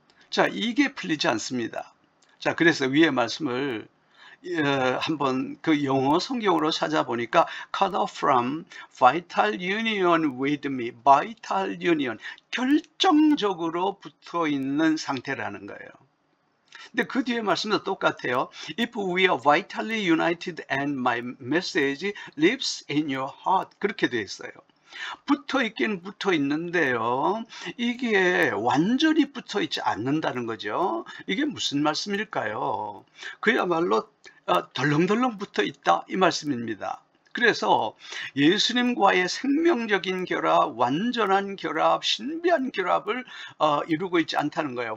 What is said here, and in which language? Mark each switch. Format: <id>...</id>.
<ko>자, 이게 풀리지 않습니다. 자, 그래서 위의 말씀을 한번 그 영어 성경으로 찾아보니까</ko> <en>cut off from vital union</en> <ko>with me, vital union, 결정적으로 붙어 있는 상태라는 거예요. 근데 그 뒤에 말씀도 똑같아요.</ko> <en>If we are vitally united and my message lives in your heart.</en> <ko>그렇게 되어 있어요. 붙어 있긴 붙어 있는데요, 이게 완전히 붙어 있지 않는다는 거죠. 이게 무슨 말씀일까요? 그야말로 덜렁덜렁 붙어 있다 이 말씀입니다. 그래서 예수님과의 생명적인 결합, 완전한 결합, 신비한 결합을 이루고 있지 않다는 거예요.</ko>